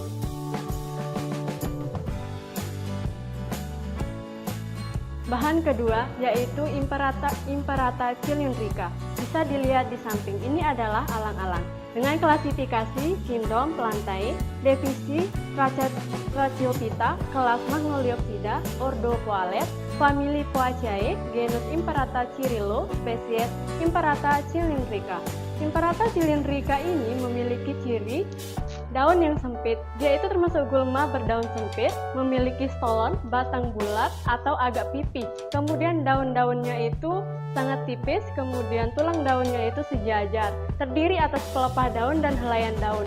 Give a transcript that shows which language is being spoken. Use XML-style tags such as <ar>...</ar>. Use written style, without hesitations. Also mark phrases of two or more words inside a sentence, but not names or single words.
<id>Bahan kedua yaitu Imperata cylindrica. Bisa dilihat di samping, ini adalah alang-alang. Dengan klasifikasi Kingdom Plantae, divisi Tracheophyta, kelas Magnoliopsida, ordo Poales, famili Poaceae, genus Imperata Cirillo, spesies Imperata cylindrica. Imperata cylindrica ini memiliki ciri daun yang sempit. Dia itu termasuk gulma berdaun sempit, memiliki stolon, batang bulat atau agak pipih. Kemudian daun-daunnya itu sangat tipis, kemudian tulang daunnya itu sejajar, terdiri atas pelepah daun dan helaian daun.</id>